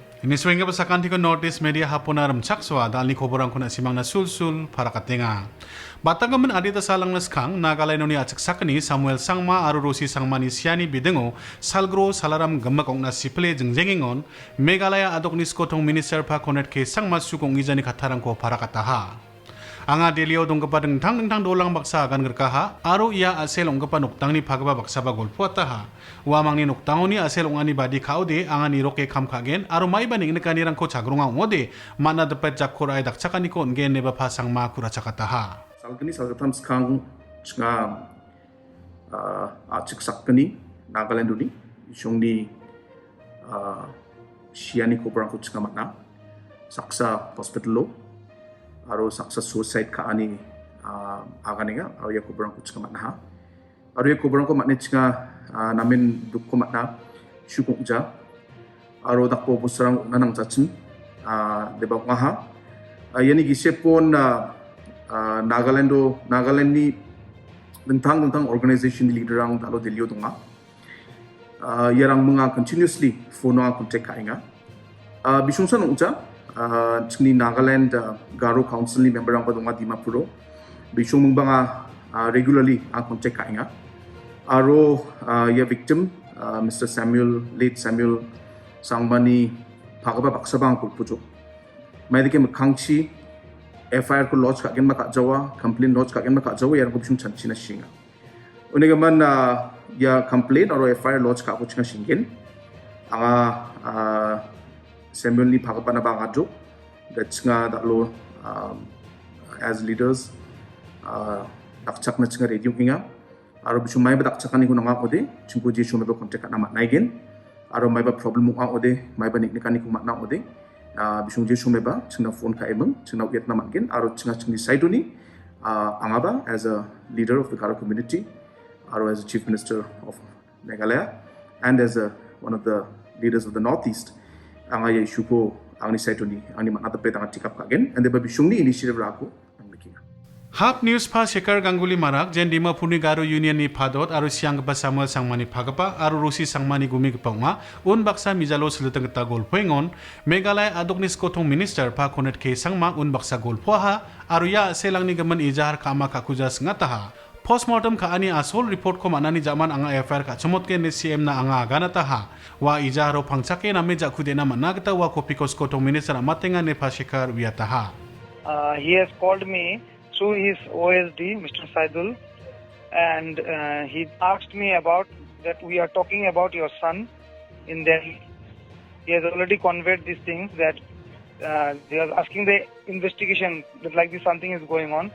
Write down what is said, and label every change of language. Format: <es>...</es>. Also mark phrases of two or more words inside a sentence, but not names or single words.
<grt>Niswing ka sakan ko notice media hapunaram chakswa dalni koborang kuna simang na sul para katinga. Batang gaman adita salang naskang nagalay no ni atsaksak ni Samuel Sangma aru Rosi Sangma ni Siani Bidengo salgro salaram gamakong na siple jengjengingon Megalaya adok ni skotong minister pa konet ke Sangma sukong izani katarang ko para kataha. Anga delio dong kepadeng tang dolang baksa akan gerkaha aru ia asel ong kepa nuktang ni pagaba baksa bagol puataha wamang ni nuktang ni asel ong ani badi kaude anga ni roke kam kagen aru mai baning nekani rang ko chagrunga ngode mana depet jakor ai dakchakani ko ngen neba pasang ma kura chakataha salgani salgatam skang chnga achik sakani Nagaland ni isongni siani ko brang ko chnga matna saksa hospital lo aru saksa suicide ka ani aganiga aru ya ko brang ko chnga matna aru ya ko brang ko matne chnga namin duk ko matna shukung ja aru dakpo busrang nanang chachin deba ngaha yani gisepon Nagaland ni tentang organisation leader ang talo delio tunga yarang mga</grt> <en>continuously phone contact</en> <grt>kainga bisungsan uja chini Nagaland Garo Council ni member ang padunga Dimapuro bisung mga regularly ang contact kainga aro ya victim Mr. late Samuel Sangmani Pagaba Baksabang kulpujo may dike makangchi FIR ko lodge kagen maka jawa</grt> <en>complaint lodge</en> <grt>kagen maka jawa yarang ko bisung chanchi na singa uniga man ya complaint aro</grt> <en>FIR lodge</en> <grt>ka ko chinga singen anga Samuel ni Pagaba na bangadjo that's nga dalo</grt> <en>as leaders</en> <grt>dakchak na chinga radio hinga aro bisung may ba dakchakan ni ko nga ode chingko je shume ba contact na mat naigen aro may ba problem mo ode may ba niknikani ko mat na ode bisung je shume ba chingna phone ka emang chingna uyat na matgen aro chinga chingni saidoni angaba</grt> <en>as a leader of the Garo community</en> <grt>aro</grt> <en>as a chief minister of Meghalaya and as one of the leaders of the northeast</en> <grt>anga ye shuko angni saidoni angni mat na tapet anga tikap kagen</grt> <en>and the</en> <grt>bisung ni initiative rako Hap News pa Shekar Ganguly Marak jen Dimapur ni Garo Union ni Padot aru siang ba Samuel Sangmani Pagapa aru Rosi Sangmani gumi gepangma un baksa mijalo seluteng ta gol poingon Meghalaya adok ni skotong minister pa konet ke Sangma un baksa gol poha aru ya selang ni gaman ijahar kama kakujas ngataha postmortem ka ani asol report ko manani zaman anga FIR ka chomot ke ni CM na anga ganataha wa ijaharo pangchake na meja kude na managta wa kopiko skotong minister amatenga ne pa Shekar wiataha</grt> <en>he has called me through his OSD, Mr. Saidul, and he asked me about that we are talking about your son in Delhi. He has already conveyed these things that they are asking the investigation that like this something is going on.</en>